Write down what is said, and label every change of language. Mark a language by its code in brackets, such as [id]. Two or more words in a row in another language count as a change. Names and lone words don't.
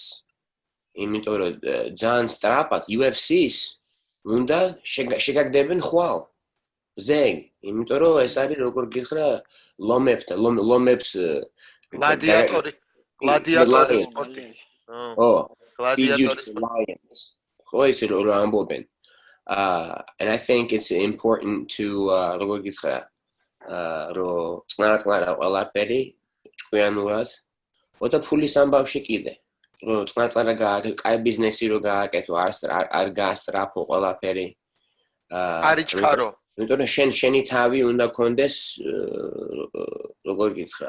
[ka] იმიტომ რომ ძალიან სწრაფად UFC-ს უნდა შეგაგდებენ ხვალ ზეგ, იმიტომ რომ ეს არის როგორ გითხრა ლომებს გლადიატორი სპორტი. გლადიატორი სპორტი. ხო ისე რომ ამბობენ. [en] And I think it's important to [ka] როგორ გითხრა რომ წყნარწყარა ყველაფერი ჭკვიანურად და ფულის ამბავში კიდე რომ წყნარწყარა კაი ბიზნესი რო გააკეთო არ გაასტრაფო ყველაფერი არის ჩქარო. იმიტომ რომ შენი თავი უნდა კონდეს როგორ გითხრა